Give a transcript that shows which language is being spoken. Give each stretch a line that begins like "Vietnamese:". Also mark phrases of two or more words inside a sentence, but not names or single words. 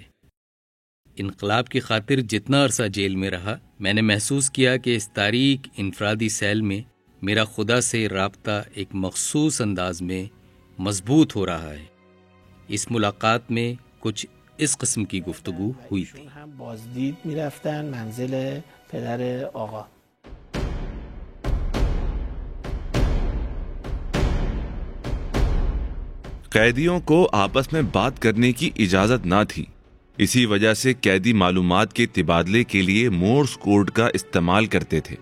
Urdu: انقلاب کی خاطر جتنا عرصہ جیل میں رہا، میں نے محسوس کیا کہ اس تاریک انفرادی سیل میں میرا خدا سے رابطہ ایک مخصوص انداز میں مضبوط ہو رہا ہے. اس ملاقات میں کچھ اس قسم کی گفتگو ہوئی تھی.
Persian: هم بازدید میرفتن منزل پدر آقا.
Urdu: قیدیوں کو آپس میں بات کرنے کی اجازت نہ تھی. اسی وجہ سے قیدی معلومات کے تبادلے کے لیے مورس کوڈ کا استعمال کرتے تھے.